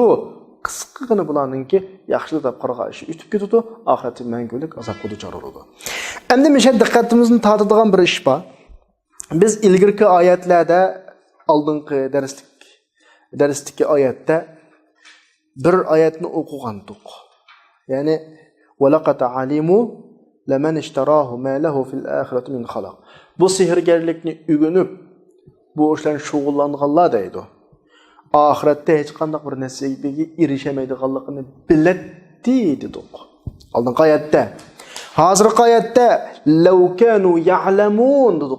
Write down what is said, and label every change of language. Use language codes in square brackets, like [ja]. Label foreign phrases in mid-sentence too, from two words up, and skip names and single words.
[uz] Qisqagina bularningki yaxshilik deb qaragan ishi o'tib ketadi, oxiratda mangulik azobga duchor bo'ladi. Endi men diqqatimizni tortadigan bir ish bor. Biz ilgirki oyatlarda oldingi darsdagi oyatda bir oyatni o'qigandik. Ya'ni [ar] ولقد علموا لمن اشتراه ما له في الآخرة من خلاق. [uz] Bu sehrgarlikni o'rganib, bu ishlarni shug'ullanganlar deydi. Oxiratda hech qanday bir narsaga erishamaydiganligini biladi dedik. Oldingi oyatda. Hozirgi oyatda [ar] لو كانوا يعلمون [uz] dedik.